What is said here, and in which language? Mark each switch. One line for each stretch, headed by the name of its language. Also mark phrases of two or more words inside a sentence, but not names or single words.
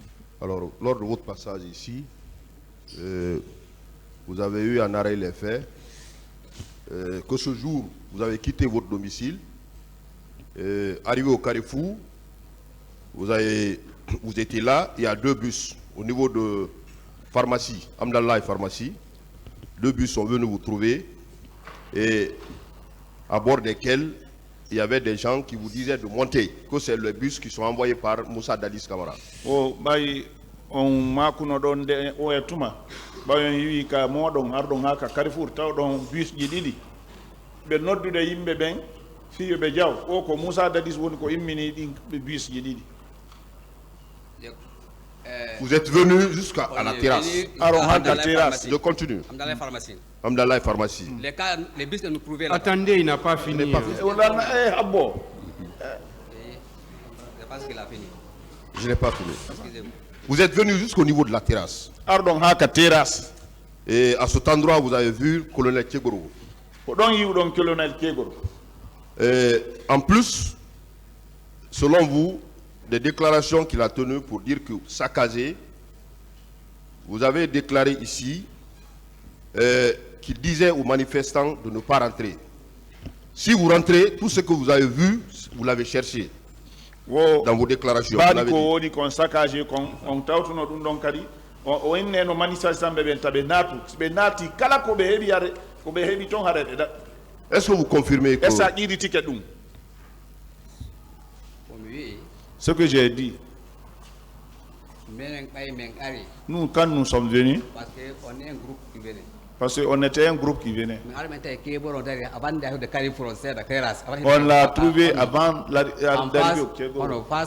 French: alors, lors de votre passage ici, vous avez eu en arrêt les faits que ce jour, vous avez quitté votre domicile, arrivé au Carrefour, vous étiez là, il y a 2 bus au niveau de pharmacie, Amdallah et pharmacie. 2 bus sont venus vous trouver et à bord desquels il y avait des gens qui vous disaient de monter, que c'est les bus qui sont envoyés par Moussa Dadis Kamara.
Fula: o ɓayi on makuno ɗon nde o e tuma ɓayon yiwi ka moɗon arɗon ha ka Carrefour taw ɗon bus ji ɗiɗi ɓe noddude yimɓe ɓen fiyo ɓe jaw o ko Moussa Dadis woni ko immini ɗin bus ji ɗiɗi.
French: Vous êtes venus jusqu'à la terrasse. Alors, on a la terrasse. Je continue. Amdallah pharmacie. Amdallah et pharmacie. Les bus que nous trouvions là. Attendez, il n'a pas fini.
Fula: o lanna habbo
French: Je pense qu'il a fini. Je n'ai pas fini. Excusez-moi. Vous êtes venus jusqu'au niveau de la terrasse.
Fula: arɗon ha ka terrasse
French: Et à cet endroit, vous avez vu le colonel Tchegoro.
Fula: ko ɗon yiwɗon colonel Kegoro.
French: En plus, selon vous, des déclarations qu'il a tenues pour dire que Sakazé, vous avez déclaré ici qu'il disait aux manifestants de ne pas rentrer. Si vous rentrez, tout ce que vous avez vu, vous l'avez cherché
Fula: wo
French: dans vos déclarations. Vous
Fula: baɗi
French: l'avez
Fula: ko
French: dit.
Fula: woni kon saccagé kon on tawtuno ɗum ɗon kadi o inneno manifestant ɓe ɓen taɓe naatu ɓe naati kala ko ɓe heeɓi hare ko ɓe heeɓi toon hare ɓe
French: Est-ce que vous confirmez que est ce
Fula: a ƴiiri ticket ɗum
French: Oui. ce que j'ai dit Mais nous quand nous sommes venus parce qu'on est un groupe qui venait. parce qu'on était un groupe qui venait on l'a trouvé avant d'arriver au Kegoro.